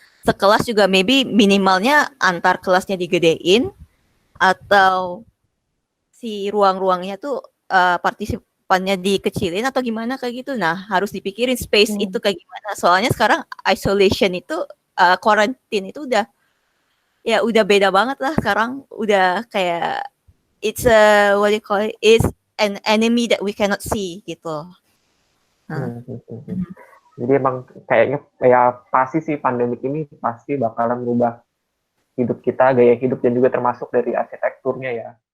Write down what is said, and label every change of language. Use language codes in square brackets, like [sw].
[id] Sekelas juga maybe minimalnya antar kelasnya digedein atau si ruang-ruangnya tuh partisipannya dikecilin atau gimana kayak gitu. Nah, harus dipikirin space itu kayak gimana. Soalnya sekarang isolation itu quarantine itu udah beda banget lah sekarang. Udah kayak [en] it's a what do you call it? It's an enemy that we cannot see gitu. [id] Jadi emang kayaknya ya pasti sih pandemik ini pasti bakalan merubah hidup kita, gaya hidup dan juga termasuk dari arsitekturnya ya.